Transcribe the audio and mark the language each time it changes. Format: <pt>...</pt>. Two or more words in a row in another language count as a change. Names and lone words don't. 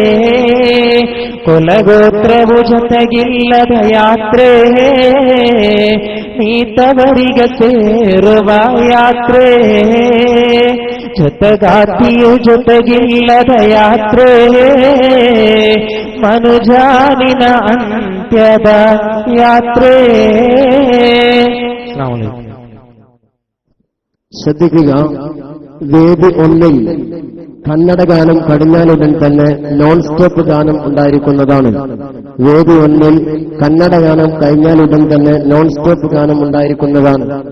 <kn>ಕುಲಗೋತ್ರವು ಜೊತೆಗಿಲ್ಲದ ಯಾತ್ರೆ ನೀತವರಿಗೆ ಸೇರುವ ಯಾತ್ರೆ. ಜೊತೆಗಾತಿಯು ಜೊತೆಗಿಲ್ಲದ ಯಾತ್ರೆ ಮನುಜಾನಿನ ಅಂತ್ಯದ ಯಾತ್ರೆ.</kn> <ml>ശ്രദ്ധിക്കുക, വേദി 1-ൽ കന്നഡ ഗാനം കഴിഞ്ഞാലുടൻ തന്നെ</ml> <en>non stop</en> <ml>ഗാനം ഉണ്ടായിരിക്കുന്നതാണ്. വേദി 1-ൽ കന്നഡ ഗാനം കഴിഞ്ഞാലുടൻ തന്നെ</ml> <en>non stop</en> <ml>ഗാനം ഉണ്ടായിരിക്കുന്നതാണ്.</ml>